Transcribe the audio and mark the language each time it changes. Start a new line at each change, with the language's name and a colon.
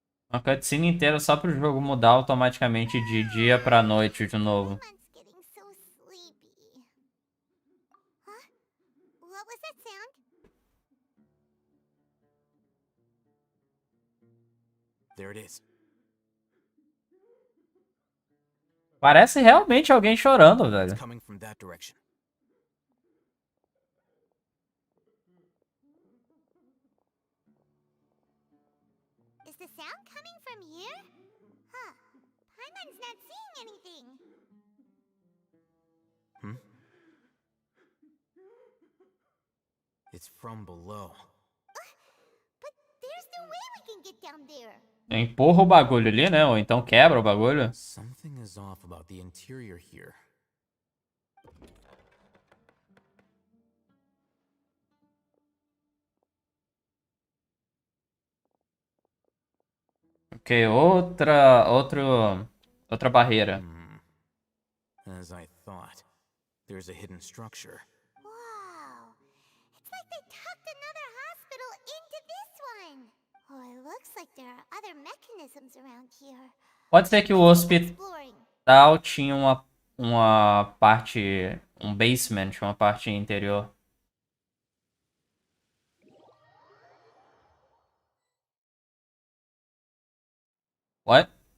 Portuguese: Uma cutscene inteira só pro jogo mudar automaticamente de dia pra noite de novo.
English: Paimon's getting so sleepy. Huh? What was that sound? There it is.
Portuguese: Parece realmente alguém chorando, velho.
English: It's coming from that direction. Is the sound coming from here? Huh. Paimon's not seeing anything. It's from below. But there's no way we can get down there.
Portuguese: Empurra o bagulho ali, né? Ou então quebra o bagulho.
English: Something is off about the interior here.
Portuguese: Ok, outra barreira.
English: As I thought, there's a hidden structure. Wow. It's like they tucked another hospital into this one. Oh, it looks like there are other mechanisms around here.
Portuguese: Pode ser que o hospital tinha uma parte, um basement, uma parte interior.
English: What?